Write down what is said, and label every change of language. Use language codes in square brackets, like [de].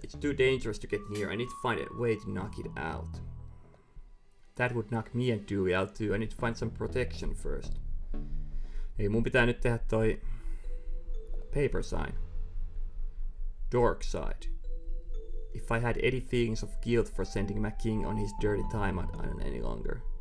[en] It's too dangerous to get near. I need to find a way to knock it out. That would knock me and Dewey out too. I need to find some protection first. [fi] Eli mun pitää nyt tehdä toi paper sign. [en] Darkside. If I had any feelings of guilt for sending McKing on his dirty time, I don't any longer.